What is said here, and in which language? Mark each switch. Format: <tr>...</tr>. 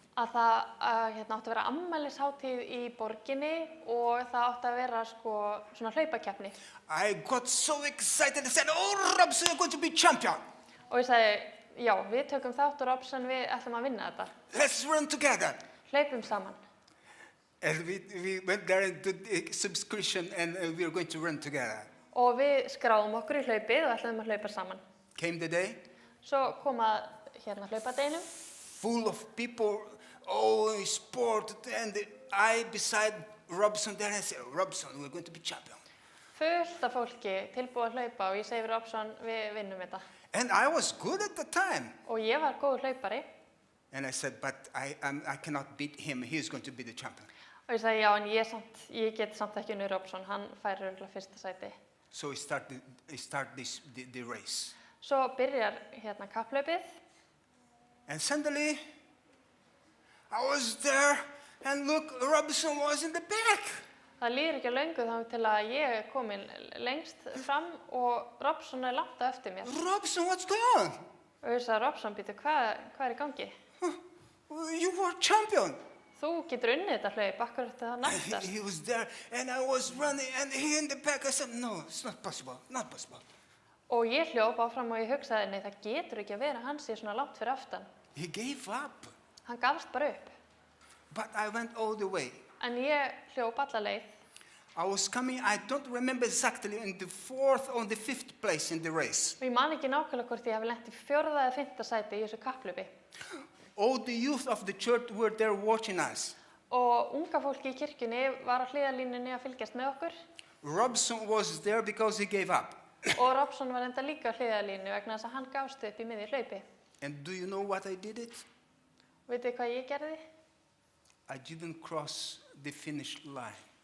<is>Að það átti að vera afmælishátíð í borginni og það átti að vera svona hlaupakeppni.</is> <en>I got so excited and said, oh, Robson, you're going to be champion.</en> <is>Og ég sagði, já, við tökum þátt og Robson, við ætlum að vinna þetta.</is> <en>Let's run together.</en> <is>Hlaupum saman.</is> <en>And we went there and did the subscription, and we were going to run together.</en> <is>Og við skráðum okkur í hlaupið og ætlum að hlaupa saman.</is> <en>Came the day,</en> <is>Svo kom að hlaupadeginum.</is> <en>full of people, all in sport, and I beside Robson there, and I said, Robson, we're going to be champion.</en> <is>Fullt af fólki tilbúið að hlaupa og ég segi við Robson, við vinnum þetta.</is> <en>And I was good at the time.</en> <is>og ég var góður hlaupari</is> <en>And I said, but I cannot beat him. He's going to be the champion.</en> <is>og ég sagði já, en ég get samt ekki unnið Robson, hann fær örugglega fyrsta sæti.</is> <en>So we start the race.</en> <is>Svo byrjar hérna kapphlaupið</is> <en>And suddenly, I was there, and look, Robson was in the back.</en> <is>Það líður ekki á löngu þá til að ég er komin lengst fram og Robson er langt á eftir mér.</is> <en>Robson, what's going on?</en> <is>Og ég sagði, Robson, býtu, hvað er í gangi?</is> <en>You were champion.</en> <is>Þú getur unnið þetta hlaup, akkur þetta það næstast.</is> <en>He was there, and I was running, and he in the back. I said, no, it's not possible, not possible.</en> <is>Og ég hljóp áfram og ég hugsaði, nei, það getur ekki að vera hann sé svona langt fyrir aftan.</is> <en>He gave up.</en> <is>Hann gafst bara upp.</is> <en>But I went all the way.</en> <is>En ég hljóp alla leið.</is> <en>I was coming, I don't remember exactly, in the 4th or the 5th place in the race.</en> <is>Og ég man ekki nákvæmlega hvort ég hafi lent í 4. eða 5. sæti í þessu kapphlaupi.</is> <en>All the youth of the church were there watching us.</en> <is>Og unga fólki í kirkjunni var á hliðarlínunni að fylgjast með okkur.</is> <en>Robson was there because he gave up.</en> <is>Og Robson var enda líka á hliðarlínu vegna þess að hann gafst upp í miðju hlaupi.</is> <en>And do you know what I did it?</en> <is>Vitið þið hvað ég gerði?</is> <en>I didn't cross the finish line.</en>